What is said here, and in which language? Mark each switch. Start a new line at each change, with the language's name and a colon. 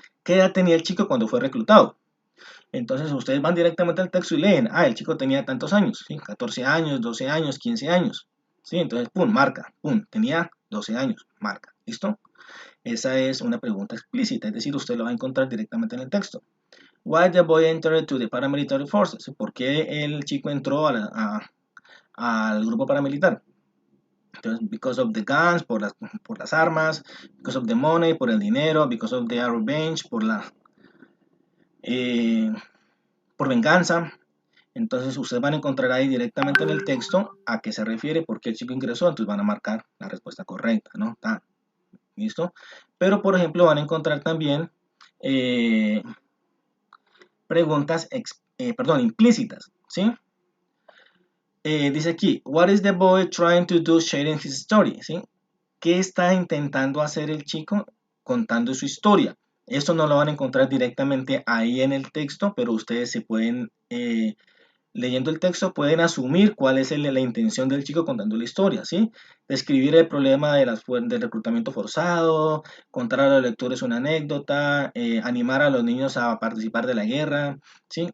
Spanish: ¿Qué edad tenía el chico cuando fue reclutado? Entonces ustedes van directamente al texto y leen, el chico tenía tantos años, ¿sí? 14 años, 12 años, 15 años, ¿sí? Entonces, pum, marca, pum, tenía 12 años, marca, ¿listo? Esa es una pregunta explícita, es decir, usted lo va a encontrar directamente en el texto.
English: Why the boy entered to the paramilitary forces?
Spanish: ¿Por qué el chico entró al grupo paramilitar?
English: Entonces, because of the guns,
Spanish: por las armas,
English: because of the money,
Spanish: por el dinero,
English: because of the revenge, eh,
Spanish: por venganza. Entonces ustedes van a encontrar ahí directamente en el texto a qué se refiere, por qué el chico ingresó, entonces van a marcar la respuesta correcta, ¿no? ¿Está? ¿Listo? Pero por ejemplo van a encontrar también preguntas implícitas, ¿sí? Dice aquí,
English: what is the boy trying to do sharing his story?
Spanish: ¿Sí? ¿Qué está intentando hacer el chico contando su historia? Esto no lo van a encontrar directamente ahí en el texto, pero ustedes se pueden, leyendo el texto, pueden asumir cuál es la intención del chico contando la historia, ¿sí? Describir el problema del reclutamiento forzado, contar a los lectores una anécdota, animar a los niños a participar de la guerra, ¿sí?